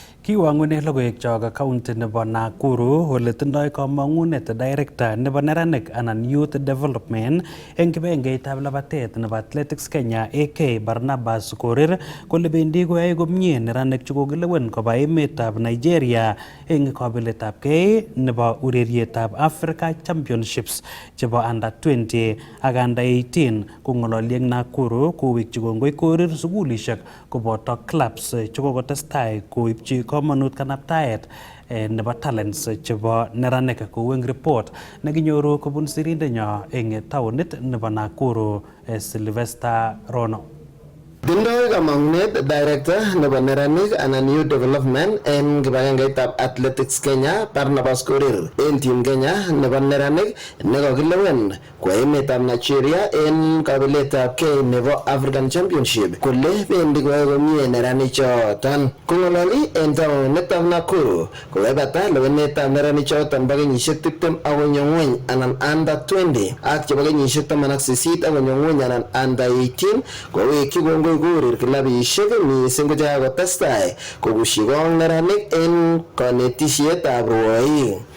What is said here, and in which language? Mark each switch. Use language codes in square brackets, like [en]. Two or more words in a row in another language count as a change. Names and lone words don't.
[kln] Kiwangune logoiwek chok county nebo Nakuru ole tindoi kamang'unet director nebo neranik anan [en] youth development [kln] eng kibengeitab labatet nebo Athletics Kenya AK Barnabas Korir kole bendi koyoe komie neranik chekokilewen koba emetab Nigeria eng kabiletabgei nebo urerietab Africa Championships chebo under 20 ak under 18 kong'ololi eng Nakuru kowekchi kongoi Korir sukulishek koboto clubs chekokotestai koibchi komonut kanabtaet nebo talents chebo neranik kou eng report nekinyoru kobun sirindenyo eng taonit nebo Nakuru Sylvester Rono. Tindoi kamang'unet director nebo neranik anan [en] youth development [kln] en kibagengeitab Athletics Kenya Barnabas Korir en team Kenya nebo neranik nekokilewen kwa emetab Nigeria en kabiletab kei nebo African Championship kole bendi koyoe komie neranichoton. Kong'ololi en taonitab Nakuru kokebata lewenetab neranichoton bo kenyisiek 20 akonyo ng'weny anan under 20 ak chebo kenyisiek 18 akonyo ng'weny anan under 18 kowekyi kongoi Korir kilabisiek mising ko chekakotestai kokushi kong neranik en kanetisietab rwoik.